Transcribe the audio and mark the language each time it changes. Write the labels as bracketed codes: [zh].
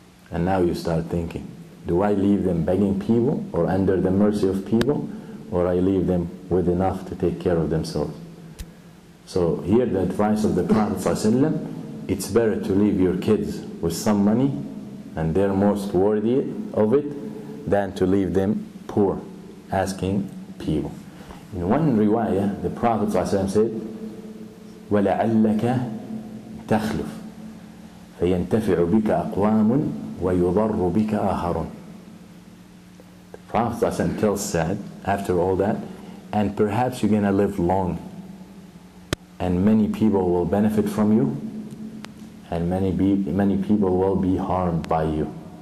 [en] And now you start thinking, do I leave them begging people or under the mercy of people, or I leave them with enough to take care of themselves? So here the advice of the Prophet ﷺ, it's better to leave your kids with some money, and they're most worthy of it, than to leave them poor, asking people. In one riwayah, the Prophet ﷺ said, [ar] وَلَعَلَّكَ تَخْلُفُ فَيَنْتَفِعُ بِكَ أَقْوَامٌ وَيُضَرُّ بِكَ آخَرٌ. [en] The Prophet ﷺ tells Sa'd, after all that, and perhaps you're going to live long, and many people will benefit from you, and many people will be harmed by you.